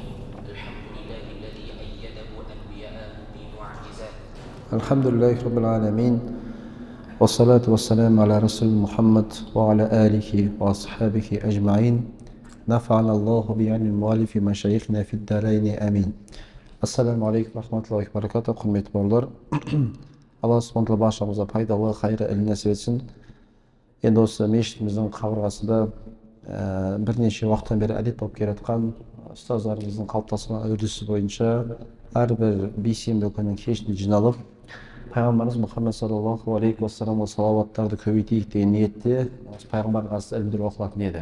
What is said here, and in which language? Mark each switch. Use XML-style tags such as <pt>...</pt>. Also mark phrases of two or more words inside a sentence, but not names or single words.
<ar>الحمد لله الذي أيده أنبياءه بمعجزات. الحمد لله رب العالمين والصلاة والسلام على رسول محمد وعلى آله وأصحابه أجمعين. نفعنا الله بعلم المؤلف مشايخنا في الدارين آمين. السلام عليكم رحمة الله وبركاته.</ar> <kk>Құрметті бауырлар, Алла субхана тағала баршамызға пайдалы қайырлы ілім нәсіп етсін. Енді осы мешітіміздің қабырғасында бірнеше уақыттан бері әдет болып келе жатқан ұстаздарымыздың қалыптасқан үрдісі бойынша әрбір бейсенбі күнінің кешінде жиналып, пайғамбарымыз Мұхаммед</kk> <ar>صلى الله عليه وسلم</ar> <kk>салауаттарды көбейтейік деген ниетте пайғамбарға қатысты ілімдер оқылатын еді.</kk>